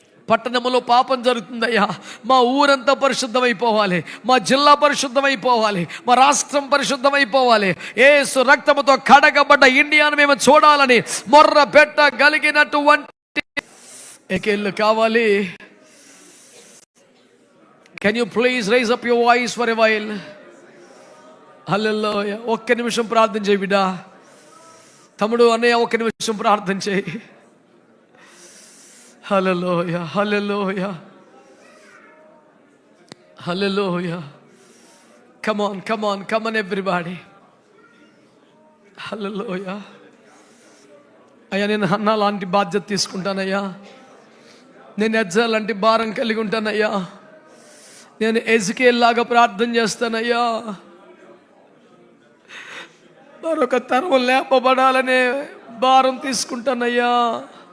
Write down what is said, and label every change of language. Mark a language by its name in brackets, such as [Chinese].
[Telugu] పట్టణంలో పాపం జరుగుతుందయ్యా, మా ఊరంతా పరిశుద్ధమైపోవాలి, మా జిల్లా పరిశుద్ధమైపోవాలి, మా రాష్ట్రం పరిశుద్ధమైపోవాలి. యేసు రక్తముతో కడగబడ్డ ఇండియాను మేము చూడాలని మొర్ర పెట్టగలిగినటువంటి ఏకేళ్ళు కావాలి. [English] Can you please raise up your voice for a while? [Telugu] హల్లెలూయా. ఒక్క నిమిషం ప్రార్థన చేయి బిడ్డా. తమ్ముడు, అన్నయ్య ఒక్క నిమిషం ప్రార్థన చేయి. హల్లెలూయా, హల్లెలూయా, హల్లెలూయా. [English] Come on, come on, come on everybody. [Telugu] హల్లెలూయా. అయ్యా, నేను హన్నా లాంటి బాధ్యత తీసుకుంటానయ్యా. నేను ఎజ్రా లాంటి భారం కలిగి ఉంటానయ్యా. నేను ఎజ్కేల్ లాగా ప్రార్థన చేస్తానయ్యా. మరొక తరం లేపబడాలనే భారం తీసుకుంటానయ్యా.